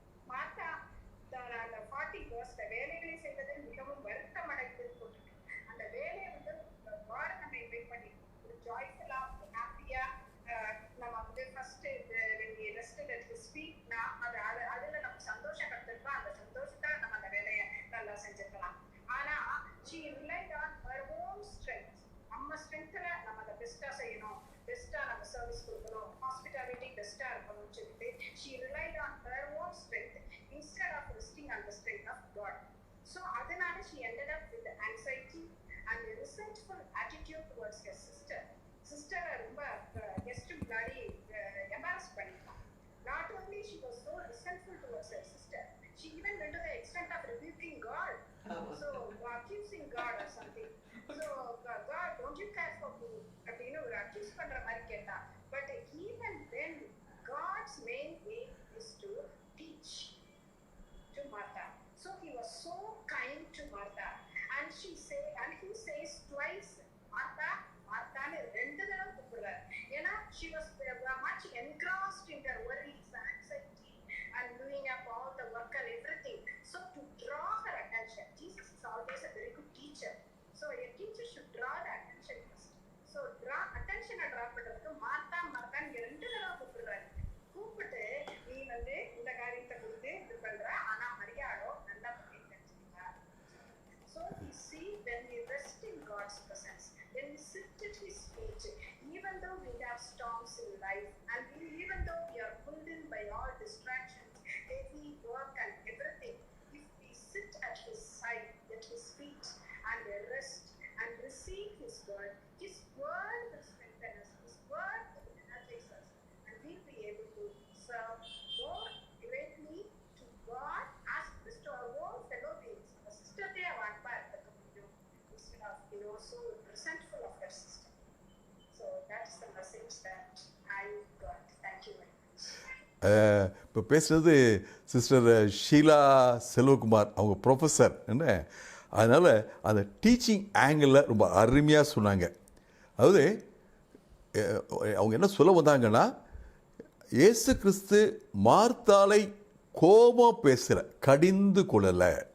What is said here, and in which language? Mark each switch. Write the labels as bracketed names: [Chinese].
[Tamil] Martha அந்த 40 verse வேலைகளை செய்வதில் மிகவும் வருத்தம் அடைந்து கொண்டிருக்கு. அந்த வேலையை வந்து God நம்ம இன்வைட் பண்ணி ஒரு ஜாய்ஃபுல்லா ஹாப்பியா நம்ம வந்து first when we rested at his feet அதுல நம்ம சந்தோஷம் கண்டிருக்கோம். அந்த சந்தோஷத்தை நம்ம அந்த வேலையை நல்லா செஞ்சிருக்கலாம். [English] ஆனா she relied on her own strength. [Tamil] நம்ம ஸ்ட்ரென்த்ல நம்ம அதை பெஸ்டா செய்யணும், பெஸ்டா நம்ம சர்வீஸ் கொடுக்கணும், ஹாஸ்பிட்டாலிட்டி பெஸ்டா இருக்கணும்னு சொல்லிட்டு [English] she relied on her own strength instead of resting on the strength of God. So அதனால she ended up with anxiety and a resentful attitude towards her sister. [Tamil] Sister ரொம்ப கெஸ்ட் முன்னாடி embarrass பண்ணிட்டான். [English] Not only she was so resentful towards her sister, she even went to the extent of rebuking God. So accusing God or something. So God, don't you care for me? [Tamil] அப்படின்னு ஒரு accuse பண்ற மாதிரி கேட்டா. [English] But even then God's main aim is to teach to Martha. So he was so kind to Martha, and he says twice Martha Marthaன்னு [Tamil] 2 தடவை கூப்பிடுறார். [English] ஏன்னா she was much engrossed in her worries, anxiety and doing up all the work and everything. So to draw her attention, Jesus is always a very good teacher. So a teacher should draw the attention first. [Tamil] So attention பண்றதுக்கு Martha மார்த்தான்னு 2 தடவை கூப்பிடுறாரு. கூப்பிட்டு நீ வந்து இந்த காரியத்தை கொடுத்து இது பண்ற, ஆனா மரியாதோ நல்லா பண்ணி தெரிஞ்சுக்கிட்டா. [English] So we see when we rest in God's presence, when we sit at his feet, even though we have storms in life and even though we are pulled in by all distractions, heavy work and everything, if we sit at his side, at his feet and rest and receive his word will strengthen us, his word will energize us, and we'll be able to serve more greatly to God as to our own fellow beings. Our sister they have admired instead of so resentful of her sister. So that's the message that I got. Thank you very much. [Tamil] இப்போ பேசுகிறது sister Sheila Selvakumar, அவங்க professor என்ன, அதனால் அந்த teaching ஆங்கிளில் ரொம்ப அருமையாக சொன்னாங்க. அதாவது அவங்க என்ன சொல்ல வந்தாங்கன்னா, இயேசு கிறிஸ்து மார்த்தாளை கோபம் பேசல, கடிந்து கொள்ளலை.